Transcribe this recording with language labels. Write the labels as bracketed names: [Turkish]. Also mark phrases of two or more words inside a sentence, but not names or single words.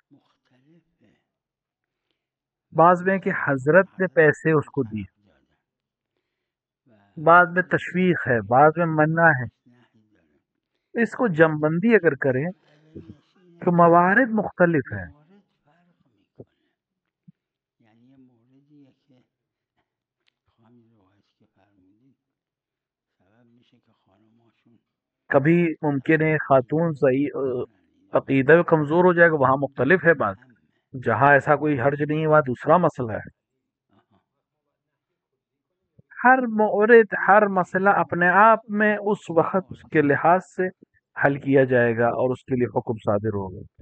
[Urdu] مختلف ہے، بعض میں کہ حضرت نے پیسے اس کو دیے، بعض میں تشویق ہے، بعض میں منع ہے۔ اس کو جم بندی اگر کریں تو موارد مختلف ہیں۔ [Persian] مورد فرق میکنه، یعنی یه موردیه که همین روایت که فرمودید سبب میشه که خانماشون [Urdu] کبھی ممکن ہے خاتون صحیح عقیدہ کمزور ہو جائے گا، وہاں مختلف ہے بات۔ جہاں ایسا کوئی حرج نہیں ہے وہاں دوسرا مسئلہ ہے۔ ہر مورد، ہر مسئلہ اپنے آپ میں اس وقت اس کے لحاظ سے حل کیا جائے گا اور اس کے لیے حکم صادر ہوگا۔